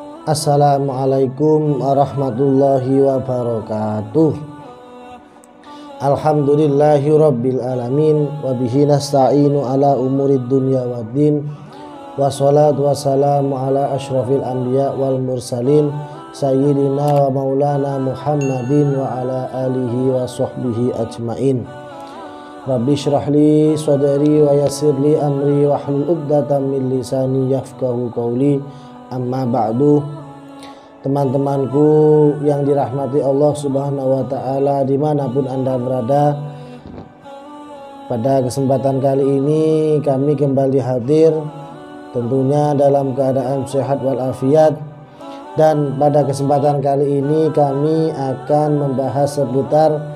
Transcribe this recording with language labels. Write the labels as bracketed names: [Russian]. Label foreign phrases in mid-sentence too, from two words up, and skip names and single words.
[Arabic] السلام عليكم ورحمة الله وبركاته. الحمد لله رب العالمين, وبه نستعين على أمور الدنيا والدين، والصلاة والسلام على أشرف الأنبياء والمرسلين، سيدنا ومولانا محمد وعلى آله وصحبه أجمعين. رب اشرح لي صدري ويسر لي أمري واحلل عقدة من لساني يفقهوا قولي. أما بعد. [Indonesian] Teman-temanku yang dirahmati Allah [Arabic] سبحانه وتعالى [Indonesian] dimanapun Anda berada, pada kesempatan kali ini kami kembali hadir tentunya dalam keadaan sehat walafiat, dan pada kesempatan kali ini kami akan membahas seputar